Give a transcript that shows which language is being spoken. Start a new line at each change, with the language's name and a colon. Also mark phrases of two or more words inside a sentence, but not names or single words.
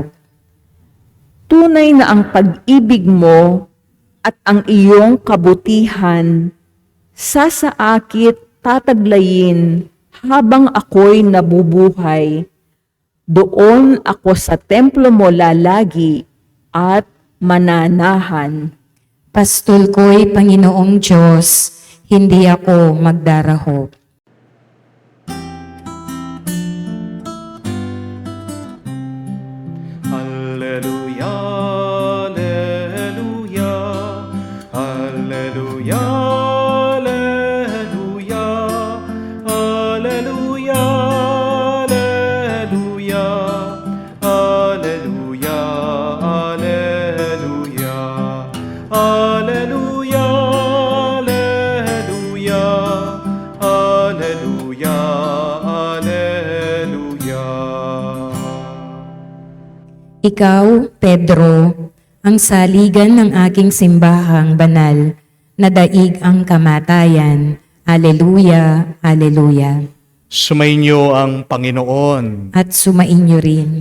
Filipino: Tunay na ang pag-ibig mo at ang iyong kabutihan sasaakit tataglayin habang ako'y nabubuhay. Doon ako sa templo mo lalagi at mananahan. Pastol ko'y Panginoong Diyos, hindi ako magdarahop.
Latin: Alleluia, alleluia, alleluia, alleluia, alleluia, alleluia, alleluia, alleluia, alleluia, alleluia, alleluia, alleluia.
Filipino: Ikaw, Pedro, ang saligan ng aking simbahang banal, na daig ang kamatayan. Aleluya, aleluya. Sumainyo ang Panginoon. At sumainyo rin.